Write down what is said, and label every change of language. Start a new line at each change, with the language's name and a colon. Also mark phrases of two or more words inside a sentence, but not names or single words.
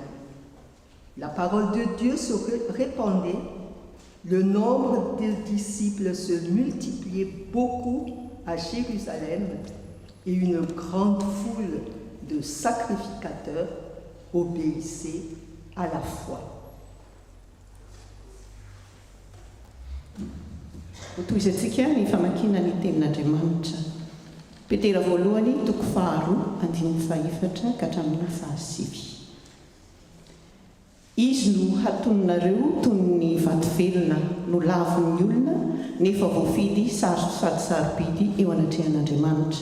French: La parole de Dieu se répandait, le nombre des disciples se multipliait beaucoup à Jérusalem et une grande foule de sacrificateurs obéissait à la foi.
Malagasy: Toizantsika ny famakiana ny tenin'Andriamanitra. Petera voalohany toko 2:1-4 ka hatramin'ny 7. Izy no hatononareo toy ny vato velona no lavon'ny olona nefa voafidy sady sarobidy eo anatrehan'Andriamanitra.